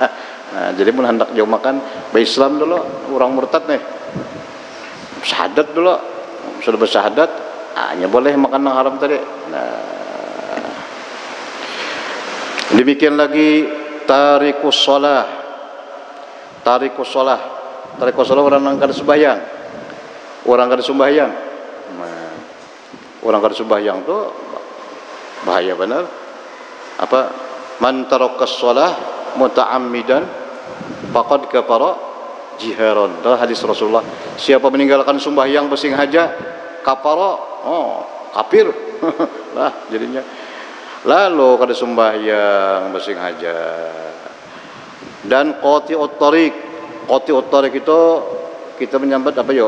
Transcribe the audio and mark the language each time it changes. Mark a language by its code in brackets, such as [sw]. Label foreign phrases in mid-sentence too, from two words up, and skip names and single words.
[bjn] Nah, jadi mun hendak jauh makan Islam dulu, orang murtad nih, syahadat dulu, sudah bersyahadat, hanya boleh makan yang haram tadi. Nah, demikian lagi [ar] تارك الصلاة [bjn] orang yang kada sembahyang, Nah, orang kada sembahyang tuh bahaya benar. [ar] Apa? من ترك الصلاة متعمدا فقد كفر جهارا. [bjn] Dalam hadis Rasulullah, siapa meninggalkan sembahyang bersengaja, kafara, kafir. Lah jadinya. Lalu kada sembahyang bersengaja. Dan [ar] قاطع الطريق [bjn] itu kita menyambat apa yo?